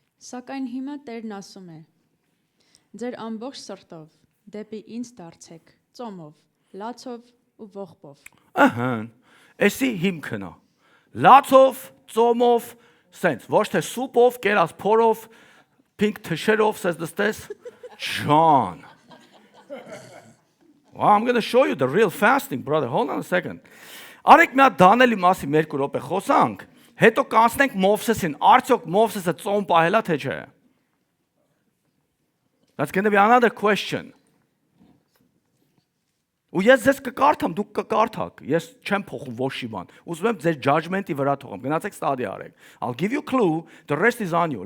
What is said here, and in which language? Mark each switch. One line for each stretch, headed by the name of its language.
Armenian: Սակայն հիմա Տերն ասում է. ձեր ամբողջ սրտով դեպի ինձ դարձեք, ծոմով, լացով ու ողբով։ Էսի հիմքն է։ Լացով, ծոմով, սենց, ոչ թե սուպով, կերած փորով, pink թշերով, սենց դստես, John.
English: Well, I'm going to show you the real fasting, brother. Hold on a second.
Armenian: Արեք մի հատ Դանիելի մասի 2 րոպե խոսանք, հետո կանցնենք Մովսեսին, արդյոք Մովսեսը ծոմ պահել է թե չէ։
English: That's going to be another question.
Armenian: Ու ես ձեզ կկարդամ, դուք կկարդաք, ես չեմ փոխում ոչ մի բան։ Ուզում եմ ձեր judgment-ի վրա թողեմ, գնացեք study արեք։
English: I'll give you a clue, the rest is on you.